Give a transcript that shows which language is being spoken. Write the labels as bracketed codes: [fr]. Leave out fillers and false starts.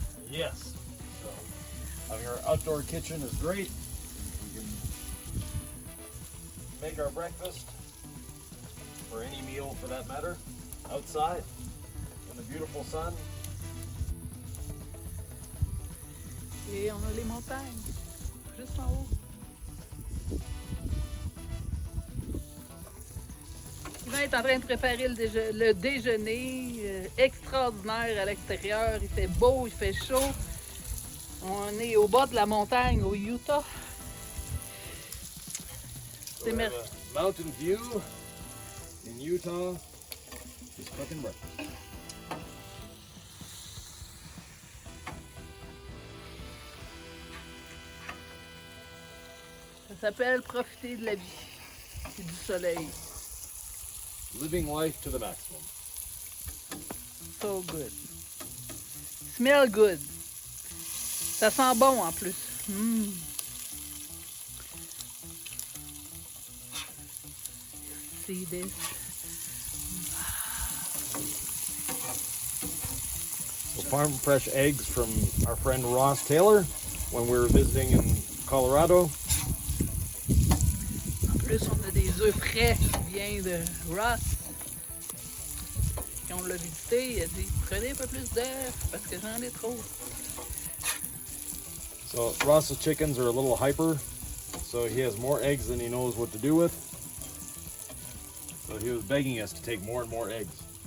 [en] Yes. So having our outdoor kitchen is great. We can make our breakfast, or any meal for that matter, outside in the beautiful sun. [fr] Et on a les montagnes, juste en haut. Yvan est en train de préparer le déjeuner extraordinaire à l'extérieur. Il fait beau, il fait chaud. On est au bas de la montagne, au Utah. [en] So we have a mountain view in Utah. Just cooking breakfast. [fr] Ça s'appelle profiter de la vie et du soleil. [en] Living life to the maximum. So good. Smell good. [fr] Ça sent bon en plus. [en] See this? So farm fresh eggs from our friend Ross Taylor when we were visiting in Colorado. [fr] En plus, on a des œufs frais qui viennent de Ross. Quand on l'a visité, il a dit prenez un peu plus d'œufs parce que j'en ai trop. [en] So Ross's chickens are a little hyper, so he has more eggs than he knows what to do with. So he was begging us to take more and more eggs.